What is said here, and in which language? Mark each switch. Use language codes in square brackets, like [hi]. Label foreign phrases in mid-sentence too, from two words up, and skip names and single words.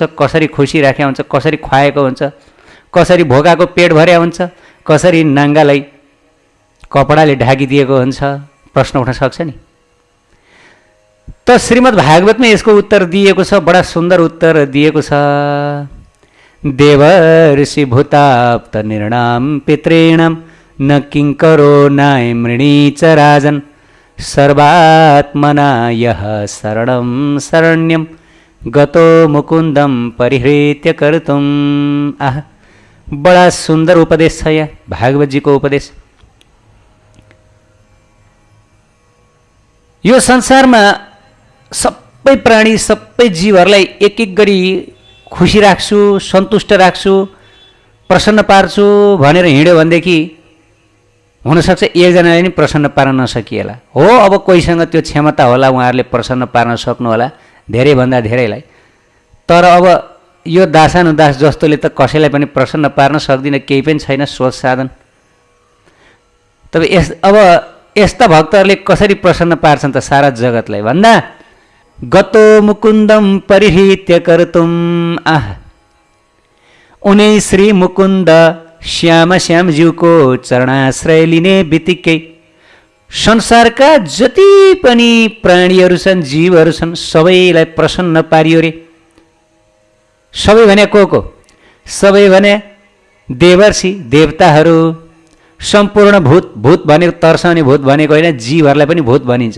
[ne] कसरी खुसी राखेको हुन्छ, कसरी खुवाएको हुन्छ, कसरी भोकाको पेट भर्या हुन्छ, कसरी नाङ्गालाई कपडाले ढाकिदिएको हुन्छ, प्रश्न उठ्न सक्छ नि। त श्रीमद् भागवतमा यसको उत्तर दिएको छ, बडा सुन्दर उत्तर दिएको छ। [sa] देवर्षि भूताप्त निर्णाम पितॄणाम न किङ्करो नाय मृणी च राजन् सर्वात्मना यः शरणं शरण्यं गतो मुकुन्दम परिहृत्य कर्तुम्। आह, [ne] बडा सुन्दर उपदेश छ यहाँ भागवतजीको उपदेश। यो संसारमा सबै प्राणी सबै जीवहरूलाई एक एक गरी खुसी राख्छु, सन्तुष्ट राख्छु, प्रसन्न पार्छु भनेर हिँड्यो भनेदेखि हुनसक्छ एकजनाले नि प्रसन्न पार्न नसकिएला। हो, अब कोहीसँग त्यो क्षमता होला, उहाँहरूले प्रसन्न पार्न सक्नु होला धेरैभन्दा धेरैलाई। तर अब यो दासानुदास जस्तोले त कसैलाई पनि प्रसन्न पार्न सक्दिन, केही पनि छैन स्रोत साधन। तब अब यस्ता भक्तहरूले कसरी प्रसन्न पार्छन् त सारा जगतलाई भन्दा [sa] गतो मुकुन्दम परिहृत्य कर्तुम्। [ne] आह, उनै श्री मुकुन्द श्यामज्यूको चरणाश्रय लिने बित्तिकै संसारका जति पनि प्राणीहरू छन्, जीवहरू छन्, सबैलाई प्रसन्न पारियो रे। सबै भने को? सबै भने देवर्षि देवताहरू, सम्पूर्ण भूत भनेको तर्साउने भूत भनेको होइन, जीवहरूलाई पनि भूत भनिन्छ।